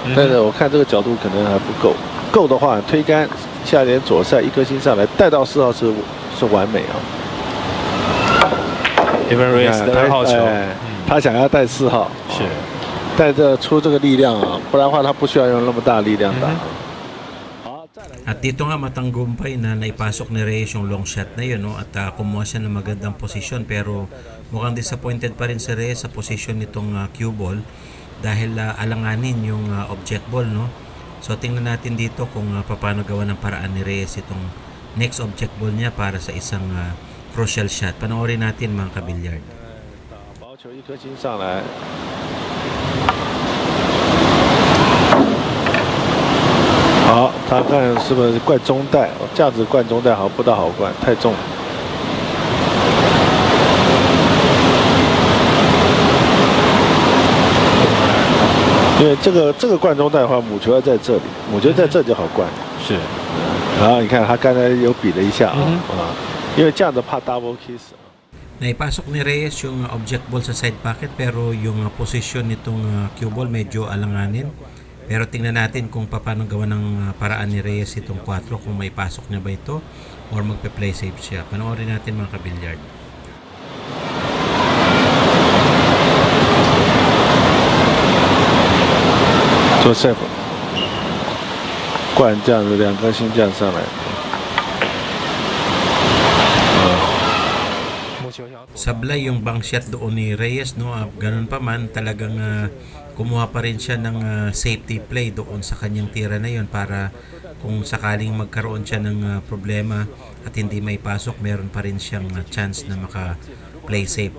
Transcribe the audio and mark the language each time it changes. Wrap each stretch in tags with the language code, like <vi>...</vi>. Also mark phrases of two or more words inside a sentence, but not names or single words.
<zh>但是我看这个角度可能还不够，够的话推杆下点左塞1颗星上来，带到4号是完美啊。 Evan Reyes 的2号球，他想要带4号，是带着出这个力量啊，不然的话他不需要用那么大力量打。</zh> <tl>At dito nga matanggumpay na naipasok ni Reyes yung</tl> <en>long shot</en> <tl>na yun, no? At kumuha siya ng magandang posisyon, pero mukhang disappointed pa rin si Reyes sa posisyon nitong</tl> <en>cue ball</en> <tl>dahil alanganin yung</tl> <en>object ball,</en> <tl>no? So tingnan natin dito kung paano gawa ng paraan ni Reyes itong</tl> <en>next object ball</en> <tl>niya para sa isang</tl> <en>crucial shot.</en> <tl>Panoorin natin mga kabilyard.</tl> <zh>打薄球1颗星上来。 好，他看是不是灌中带？这样子灌中带好像不大好灌，太重。因为这个灌中带的话，母球要在这里，母球在这就好灌。是。然后你看他刚才有比了一下啊，因为这样子怕</zh> <en>double kiss。</en> <tl>Naipasok ni Reyes yung</tl> <en>object ball</en> <tl>sa</tl> <en>side pocket</en> <tl>pero yung posisyon nitong</tl> <en>cue ball</en> <tl>medyo alanganin. Pero tingnan natin kung paano gawa ng paraan ni Reyes itong 4 kung may pasok niya ba ito or magpe-</tl> <en>play safe</en> <tl>siya. Panoorin natin mga kabilyard.</tl> <zh>做 safe， 灌这样子2颗星这样上来。</zh> <tl>Sablay yung</tl> <en>bang shot</en> <tl>doon ni Reyes, no? Ganun pa man, talagang kumuha pa rin siya ng</tl> <en>safety play</en> <tl>doon sa kanyang tira na yon para kung sakaling magkaroon siya ng problema at hindi may pasok, meron pa rin siyang chance na maka-</tl> <en>play safe.</en>